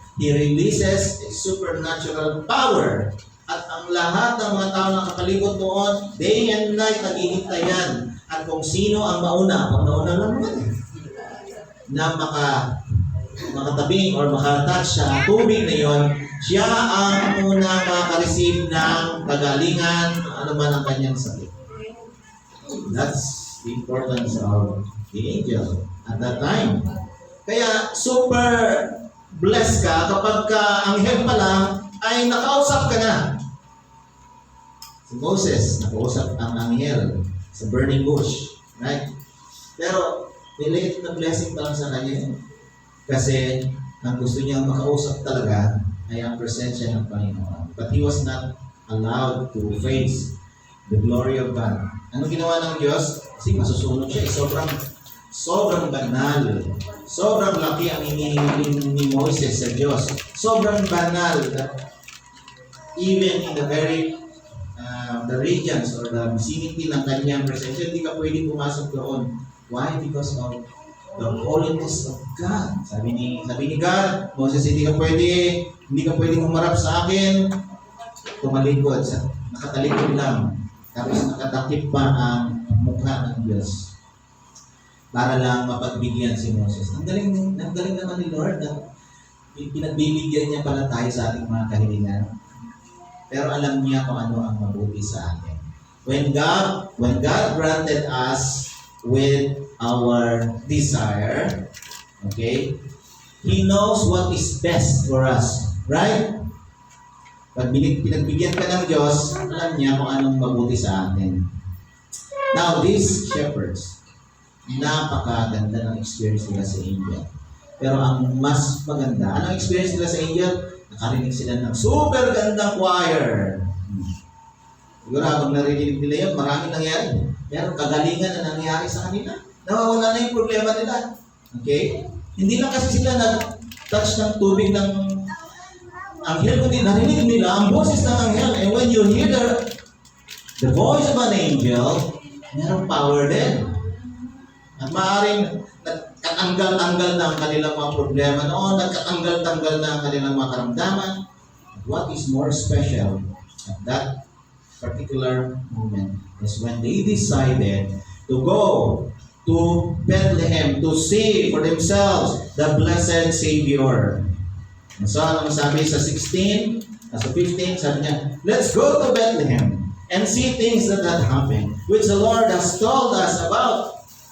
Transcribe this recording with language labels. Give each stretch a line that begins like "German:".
English: He releases a supernatural power.
Filipino: At ang lahat ng mga tao na kakalibot doon,
English: day and night,
Filipino: naghihintayan. At kung sino ang mauna lang naman na makatabing or makatouch sa tubig na yon, siya ang unang makaka-receive ng kagalingan, ano man ang kanyang sakit.
English: That's the importance of the angel at that time.
Filipino: Kaya super blessed ka kapag anghel pa lang ay nakausap ka na. Si Moses, nakausap ang anghel sa burning bush. Right? Pero, relate na blessing pa lang sa kanya. Kasi, ang gusto niya makausap talaga ay ang presensya ng Panginoon.
English: But he was not allowed to face the glory of God.
Filipino: Ano ginawa ng Diyos? Kasi masusunod siya. Sobrang banal. Sobrang laki ang inihiling ni Moses sa Diyos. Sobrang banal
English: that even in the very the regions or the vicinity
Filipino: ng kanyang presensya, hindi ka pwede pumasok doon.
English: Why? Because of the holiness of God.
Filipino: Sabi ni God, Moses, hindi ka pwede humarap sa akin. Tumalikod sa nakatalikod lang. Tapos nakatakip pa ang mukha ng Diyos para lang mapagbigyan si Moses. Ang galing naman ni Lord na pinagbibigyan niya pala tayo sa ating mga kahilingan. Pero alam niya kung ano ang mabuti sa atin.
English: When God granted us with our desire, okay, He knows what is best for us. Right?
Filipino: Pag pinagbigyan ka ng Diyos, alam niya kung anong mabuti sa atin.
English: Now, these shepherds,
Filipino: napakaganda ng experience nila sa angel. Pero ang mas maganda, anong experience nila sa angel? Nakarinig sila ng super gandang choir. Siguro habang narinig nila yun, maraming nangyari. Pero kagalingan na nangyari sa kanila. Nawawala na yung problema nila. Okay? Hindi lang kasi sila nag-touch ng tubig ng anghel, kundi narinig nila ang boses ng anghel.
English: And when you hear the voice of an angel,
Filipino: mayroong power din. At maaaring nagkatanggal-tanggal na ang kanilang mga problema noon, nagkatanggal-tanggal na ang kanilang mga karamdaman.
English: What is more special at that particular moment is when they decided to go to Bethlehem to see for themselves the blessed Savior. And so,
Filipino: ano masabi sa 16, sa 15, sabi niya,
English: let's go to Bethlehem and see things that had happened, which the Lord has told us about.